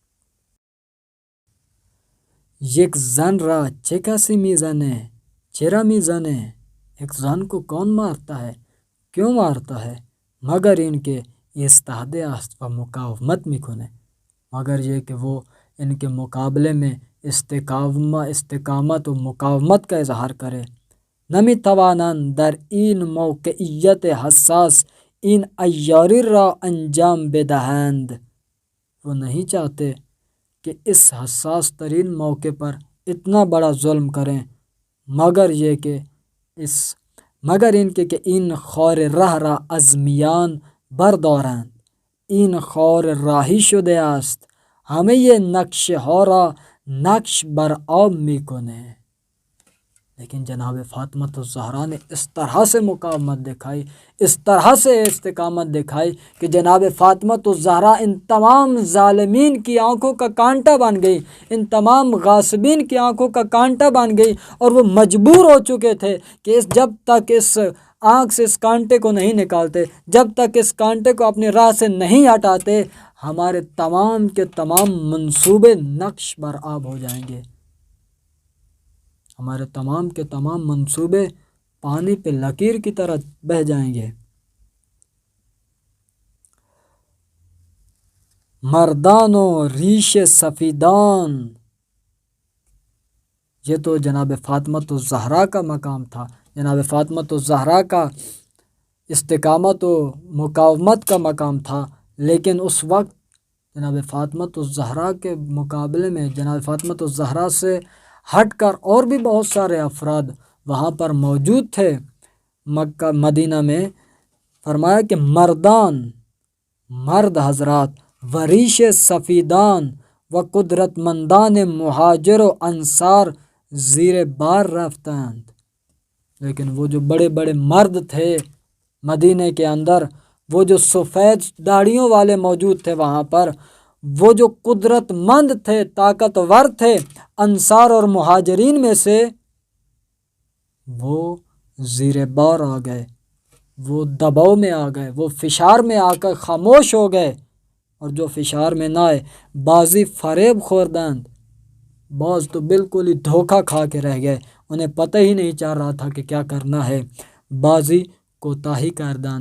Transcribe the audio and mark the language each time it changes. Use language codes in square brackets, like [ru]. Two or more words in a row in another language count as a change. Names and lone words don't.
[fa] یک زن را چه کسی میزنه؟ چرا میزنه؟ [ur] ایک زن کو کون مارتا ہے؟ کیوں مارتا ہے؟ [fa] مگر این که ایستاده است و مقاومت میکنه، [ur] مگر یہ کہ وہ ان کے مقابلے میں استقامت و مقاومت کا اظہار کرے۔ [fa] نمیتوانند در این موقعیت حساس این عیاری را انجام بدهند، [ur] وہ نہیں چاہتے کہ اس حساس ترین موقع پر اتنا بڑا ظلم کریں، [fa] مگر این که این خار ره را از میان بردارند، این خار راهی شده است، همه نقشه ها را نقش بر آب میکنه۔ [ur] لیکن جناب فاطمۃ الزہرا نے اس طرح سے مقاومت دکھائی، اس طرح سے استقامت دکھائی کہ جناب فاطمۃ الزہرا ان تمام ظالمین کی آنکھوں کا کانٹا بن گئی، ان تمام غاصبین کی آنکھوں کا کانٹا بن گئی، اور وہ مجبور ہو چکے تھے کہ جب تک اس آنکھ سے اس کانٹے کو نہیں نکالتے، جب تک اس کانٹے کو اپنی راہ سے نہیں ہٹاتے، ہمارے تمام کے تمام منصوبے نقش بر آب ہو جائیں گے، ہمارے تمام کے تمام منصوبے پانی پہ لکیر کی طرح بہہ جائیں گے۔ [fa] مردان و ریش سفیدان، [ur] یہ تو جناب فاطمۃ الزہرا کا مقام تھا، جناب فاطمۃ الزہرا کا استقامت و مقاومت کا مقام تھا۔ لیکن اس وقت جناب فاطمۃ الزہرا کے مقابلے میں، جناب فاطمۃ الزہرا سے ہٹ کر اور بھی بہت سارے افراد وہاں پر موجود تھے مکہ مدینہ میں۔ فرمایا کہ [fa] مردان، [ur] مرد حضرات، [fa] وریش سفیدان و قدرت مندان مہاجر و انصار زیر بار رفتند۔ [ur] لیکن وہ جو بڑے بڑے مرد تھے مدینہ کے اندر، وہ جو سفید داڑھیوں والے موجود تھے وہاں پر، وہ جو قدرت مند تھے، طاقتور تھے انصار اور مہاجرین میں سے، وہ زیر بار آ گئے، وہ دباؤ میں آ گئے، وہ فشار میں آ کر خاموش ہو گئے، اور جو فشار میں نہ آئے [fa] بازی فریب خوردند، [ur] بعض تو بالکل ہی دھوکہ کھا کے رہ گئے، انہیں پتہ ہی نہیں چل رہا تھا کہ کیا کرنا ہے، [fa] بازی کوتاہی کردند۔